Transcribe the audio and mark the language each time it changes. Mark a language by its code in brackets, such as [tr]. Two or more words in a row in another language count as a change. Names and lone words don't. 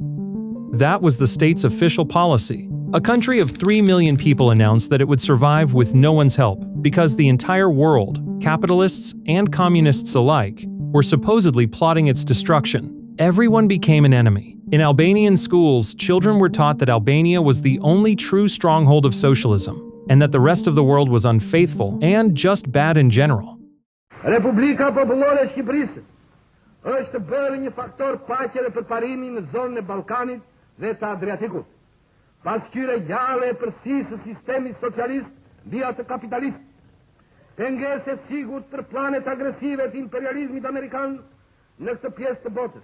[en] That was the state's official policy. A country of 3 million people announced that it would survive with no one's help, because the entire world, capitalists and communists alike, were supposedly plotting its destruction. Everyone became an enemy. In Albanian schools, children were taught that Albania was the only true stronghold of socialism, and that the rest of the world was unfaithful and just bad in general. [sq] Republika Popullore e Shqipërisë është bërë një faktor paqe dhe përparimi në zonën e Ballkanit dhe të Adriatikut. Pasqyre gjale e përsisë së sistemit socialist mbi atë kapitalist. Pengesë e sigurt për planet agresive të imperializmit amerikan në këtë pjesë të botës.